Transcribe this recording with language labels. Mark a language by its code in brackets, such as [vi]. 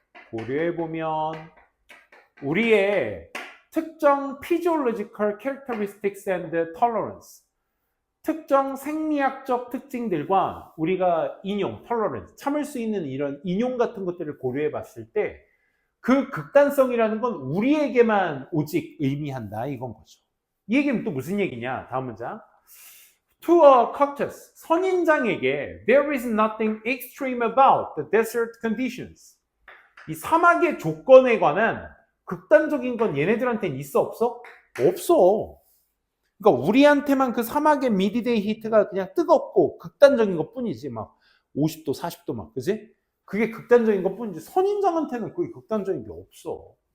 [ko] 고려해보면 우리의 특정 [en] physiological characteristics and tolerance, [ko] 특정 생리학적 특징들과 우리가 인용, tolerance, 참을 수 있는 이런 인용 같은 것들을 고려해 봤을 때 그 극단성이라는 건 우리에게만 오직 의미한다, 이건 거죠. 이 얘기는 또 무슨 얘기냐? 다음 문장. [en] To a Caucasus, [ko] 선인장에게 [en] there is nothing extreme about the desert conditions. [ko] 이 사막의 조건에 관한 극단적인 건 얘네들한테는 있어, 없어? 없어. 그러니까 우리한테만 그 사막의 미드데이 히트가 그냥 뜨겁고 극단적인 것 뿐이지, 막 50도, 40도 막, 그지? 그게 극단적인 것 뿐이지, 선인장한테는 그게 극단적인 게 없어.